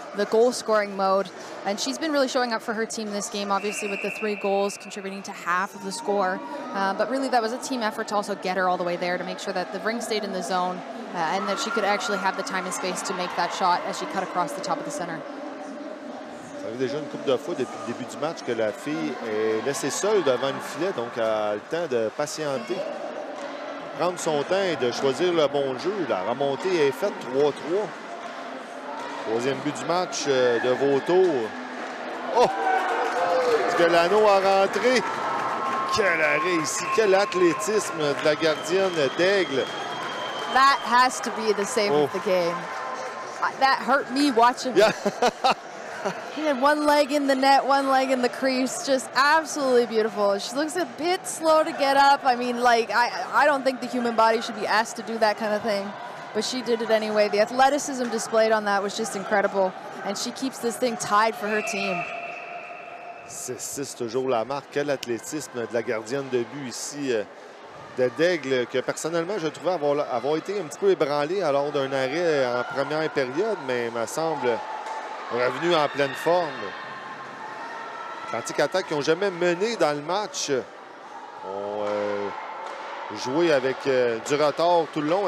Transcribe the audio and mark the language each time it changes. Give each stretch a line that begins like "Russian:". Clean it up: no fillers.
English: the goal-scoring mode. And she's been really showing up for her team this game, obviously with the 3 goals contributing to half of the score. But really that was a team effort to also get her all the way there to make sure that the ring stayed in the zone and that she could actually have the time and space to make that shot as she cut across the top of the center.
French: Ça arrive déjà une couple de fois depuis le début du match que la fille est laissée seule devant le filet, donc elle a le temps de patienter, prendre son temps et de choisir le bon jeu. La remontée est faite 3-3. Troisième but du match de Vautour. Oh! Est-ce que l'anneau a rentré? Quel arrêt ici! Quel athlétisme de la gardienne d'Aigle.
English: That has to be the save of the game. That hurt me watching. Yeah. He had one leg in the net, one leg in the crease. Just absolutely beautiful. She looks a bit slow to get up. I mean, like, I don't think the human body should be asked to do that kind of thing. But she did it anyway. The athleticism displayed on that was just incredible. And she keeps this thing tied for her team.
French: 6-6, toujours la marque. Quel athlétisme de la gardienne de but ici de Daigle, que personnellement, je trouvais avoir été un petit peu ébranlé lors d'un arrêt en première période, mais il me semble revenu en pleine forme. Atlantique Attaque qui n'ont jamais mené dans le match ont joué avec du retard tout le long.